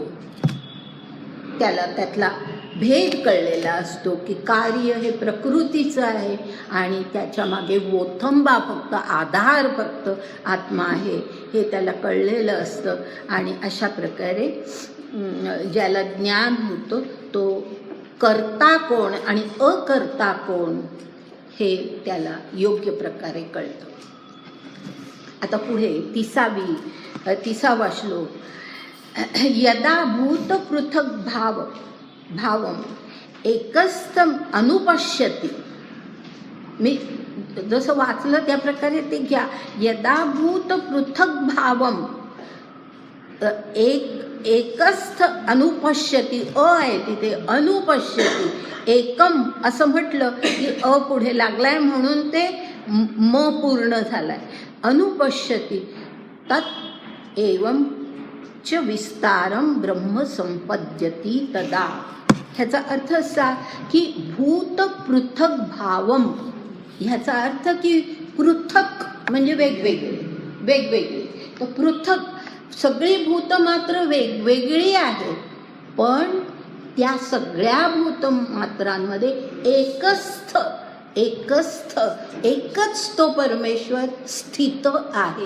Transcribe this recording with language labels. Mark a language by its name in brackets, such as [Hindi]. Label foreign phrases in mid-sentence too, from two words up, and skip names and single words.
[Marathi] त्याला त्यातला भेद कळलेला असतो की कार्य हे प्रकृतीचं आहे आणि त्याच्या मागे वोथंबा फक्त, आधार फक्त आत्मा आहे, हे त्याला कळलेलं असतं. आणि अशा प्रकारे ज्याला ज्ञान होतं तो कर्ता कोण आणि अकर्ता कोण हे त्याला योग्य प्रकारे कळतं. आता पुढे 30वा श्लोक. [Sanskrit] यदा भूत पृथक भावम एकस्थम अनुपश्यती. [Marathi] मी जसं वाचलं त्या प्रकारे ते घ्या. [Sanskrit] यदा भूत पृथक भावम, एकस्थ अनुपश्यती, [Marathi] आहे तिथे अनुपश्यती. एकम असं म्हटलं की पुढे लागलाय म्हणून ते पूर्ण झालाय. [Sanskrit] अनुपश्यती तत् एवं च विस्तारम ब्रह्म संपद्यती तदा. [Marathi] ह्याचा अर्थ असा की [Sanskrit] भूत पृथक भावम, [Marathi] ह्याचा अर्थ की पृथक म्हणजे वेगवेगळे वेगवेगळे. तर पृथक सगळी भूत मात्र वेगवेगळी आहेत, पण त्या सगळ्या भूतमात्रांमध्ये एकच तो परमेश्वर स्थित आहे.